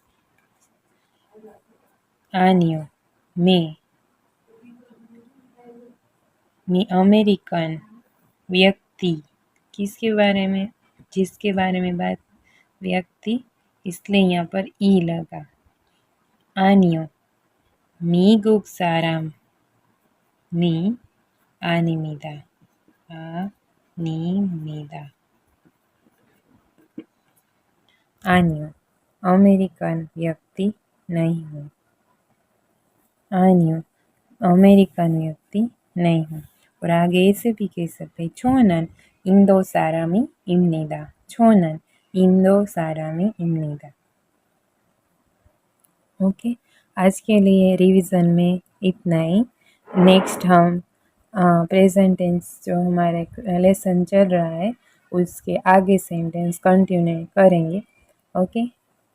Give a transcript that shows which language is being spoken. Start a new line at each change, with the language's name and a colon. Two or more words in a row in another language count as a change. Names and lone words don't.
Hindi: आनियो, मैं अमेरिकन व्यक्ति। किसके बारे में? जिसके बारे में बात, व्यक्ति, इसलिए यहाँ पर ई लगा।
Korean: आनियो, 미국 사람, 미 아닙니다. 아닙니다.
Hindi: आनियो, अमेरिकन व्यक्ति नहीं हूँ। आनियो, अमेरिकन व्यक्ति नहीं हूँ। और आगे ऐसे भी कह सकते हैं,
Korean: 저는 인도 사람입니다. 저는 인도 사람입니다.
Hindi: ओके, आज के लिए रिवीजन में इतना ही। नेक्स्ट हम
English: present tense
Hindi: जो हमारे लेसन चल रहा है उसके आगे सेंटेंस कंटिन्यू करेंगे।